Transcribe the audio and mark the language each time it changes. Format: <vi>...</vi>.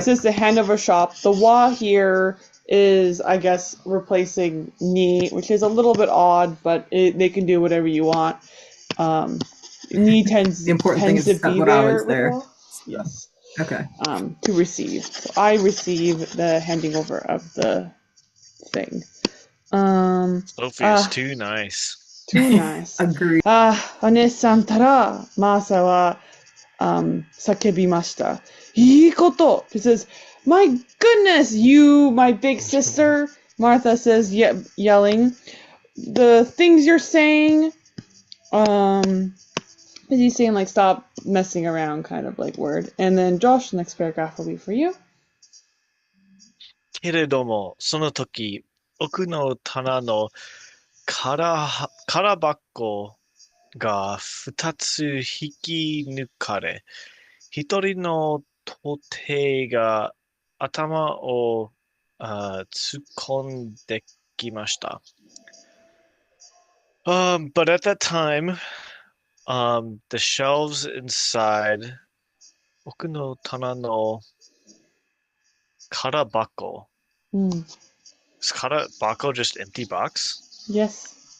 <en>it says to hand over shop. The wa here is, I guess, replacing ni, which is a little bit odd, but they can do whatever you want. Ni tends The important thing is to that be what I there was there. with wa. Yes. Okay. To receive. So I receive the handing over of the thing. Sophie is too nice. Too nice. Agreed.</en> <ja>お姉さんたら、マーサは、叫びました。いいこと</ja> <en>He says, my goodness, you, my big sister. Martha says, yelling. The things you're saying, is he saying like stop messing around kind of like word. And then Josh, the next paragraph will be for you.</en> <ja>けれども、その時、奥の棚の空箱が2つ引き抜かれ、一人の徒弟が頭を突っ込んできました。</ja> <en>But at that time, the shelves inside</en> <ja>奥の棚の空箱</ja> <en>Is Karabako just empty box? Yes.</en>